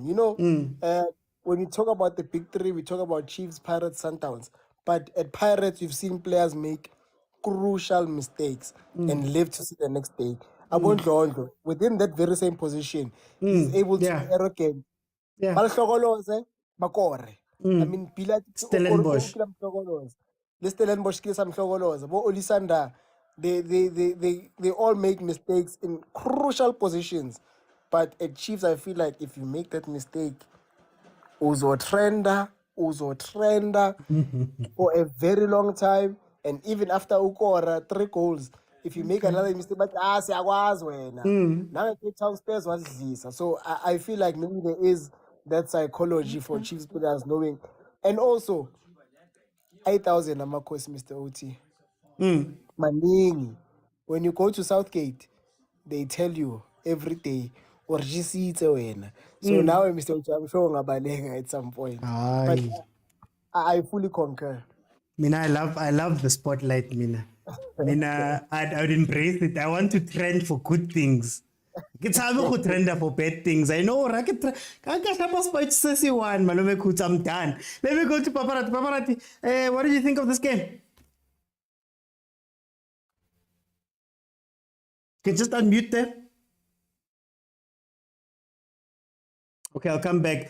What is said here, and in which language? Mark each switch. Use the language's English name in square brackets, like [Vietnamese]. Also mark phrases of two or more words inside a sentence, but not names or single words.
[English] You know, when we talk about the big three, we talk about Chiefs, Pirates, Sundowns. But at Pirates, you've seen players make crucial mistakes and live to see the next day. Abondlo, within that very same position, he's able to be arrogant. [Zulu] Balhlokoloze, bakore. I mean, Stellenbosch. Stellenbosch kile samhlokoloze. Bo Olisanda, [English] they all make mistakes in crucial positions. But at Chiefs, I feel like if you make that mistake, uzotrenda for a very long time, and even after ukora 3 goals, if you make another mistake, but [Zulu] siyakwazi wena. [English] Now Cape Town Spurs was this. So I feel like maybe there is that psychology for Chiefs players knowing, and also 8,000 amakhosi, Mr. OT. Maningi. When you go to Southgate, they tell you every day, or wena. So now, Mr. OT, I'm sure ngabaleka at some point. But I fully concur. Mina, I love the spotlight, Mina. I would embrace it. I want to trend for good things. [Southern Sotho] Ke tsabe go trenda [English] for bad things. I know, right? One, Malome Kuts, I'm done. Let me go to Paparati. Paparati, what did you think of this game? Can you just unmute there? Okay, I'll come back.